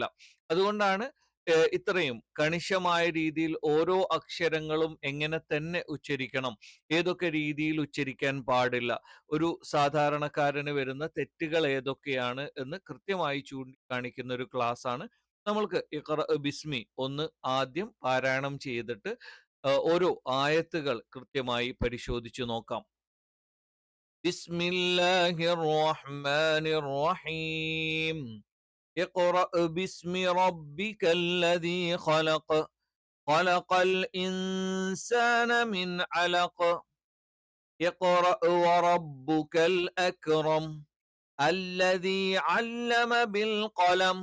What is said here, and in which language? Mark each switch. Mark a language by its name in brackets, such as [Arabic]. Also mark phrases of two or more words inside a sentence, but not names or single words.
[Malayalam] അതുകൊണ്ടാണ് ഇത്രയും കണിശമായ രീതിയിൽ ഓരോ അക്ഷരങ്ങളും എങ്ങനെ തന്നെ ഉച്ചരിക്കണം, ഏതൊക്കെ രീതിയിൽ ഉച്ചരിക്കാൻ പാടില്ല, ഒരു സാധാരണക്കാരന് വരുന്ന തെറ്റുകൾ ഏതൊക്കെയാണ് എന്ന് കൃത്യമായി ചൂണ്ടിക്കാണിക്കുന്ന ഒരു ക്ലാസ് ആണ്. നമ്മൾക്ക് [Arabic] اقرأ باسم [Malayalam] ഒന്ന് ആദ്യം പാരായണം ചെയ്തിട്ട് ഓരോ ആയത്തുകൾ കൃത്യമായി പരിശോധിച്ചു നോക്കാം. [Arabic] بسم الله الرحمن الرحيم. اقرأ باسم ربك الذي خلق. خلق الإنسان من علق. اقرأ وربك الأكرم. الذي علم بالقلم.